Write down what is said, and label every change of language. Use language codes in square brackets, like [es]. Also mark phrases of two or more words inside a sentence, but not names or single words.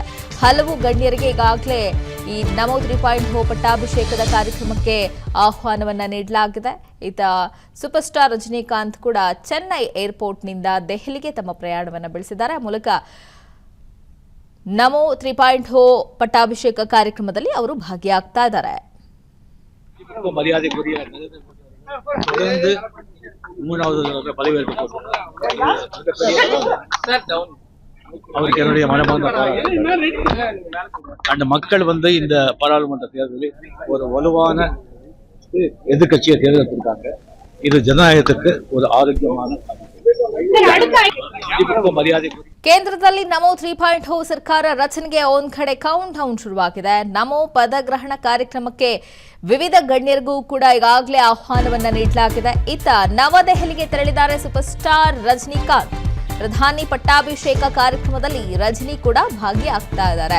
[kn] ಹಲವು ಗಣ್ಯರಿಗೆ ಈಗಾಗಲೇ ಈ ನಮೋ 3.0 ಪಟ್ಟಾಭಿಷೇಕದ ಕಾರ್ಯಕ್ರಮಕ್ಕೆ ಆಹ್ವಾನವನ್ನ ನೀಡಲಾಗಿದೆ. ಇತ್ತ [en] super star [kn] ರಜನಿಕಾಂತ್ ಕೂಡ ಚೆನ್ನೈ ಏರ್ಪೋರ್ಟ್ನಿಂದ ದೆಹಲಿಗೆ ತಮ್ಮ ಪ್ರಯಾಣವನ್ನು ಬೆಳೆಸಿದ್ದಾರೆ. ಆ ಮೂಲಕ ನಮೋ 3.0 ಪಟ್ಟಾಭಿಷೇಕ ಕಾರ್ಯಕ್ರಮದಲ್ಲಿ ಅವರು ಭಾಗಿಯಾಗ್ತಾ ಇದ್ದಾರೆ. [ta] மரியாதைக்குரிய தொடர்ந்து மூணாவது பதவியேற்பு அவருக்கு என்னுடைய மனமார்ந்த அந்த மக்கள் இந்த பாராளுமன்ற தேர்தலில் ஒரு வலுவான எதிர்கட்சியை தேர்ந்தெடுத்திருக்காங்க. இது ஜனநாயகத்துக்கு ஒரு ஆரோக்கியமான மரியாதை. [kn] ಕೇಂದ್ರದಲ್ಲಿ ನಮೋ 3.0 ಸರ್ಕಾರ ರಚನೆಗೆ ಒಂದ್ ಕಡೆ [en] count down [kn] ಶುರುವಾಗಿದೆ. ನಮೋ ಪದಗ್ರಹಣ ಕಾರ್ಯಕ್ರಮಕ್ಕೆ ವಿವಿಧ ಗಣ್ಯರಿಗೂ ಕೂಡ ಈಗಾಗಲೇ ಆಹ್ವಾನವನ್ನ ನೀಡಲಾಗಿದೆ. ಇತ್ತ ನವದೆಹಲಿಗೆ ತೆರಳಿದ್ದಾರೆ [en] super star [kn] ರಜನಿಕಾಂತ್. ಪ್ರಧಾನಿ ಪಟ್ಟಾಭಿಷೇಕ ಕಾರ್ಯಕ್ರಮದಲ್ಲಿ ರಜನಿ ಕೂಡ ಭಾಗಿಯಾಗ್ತಾ ಇದ್ದಾರೆ.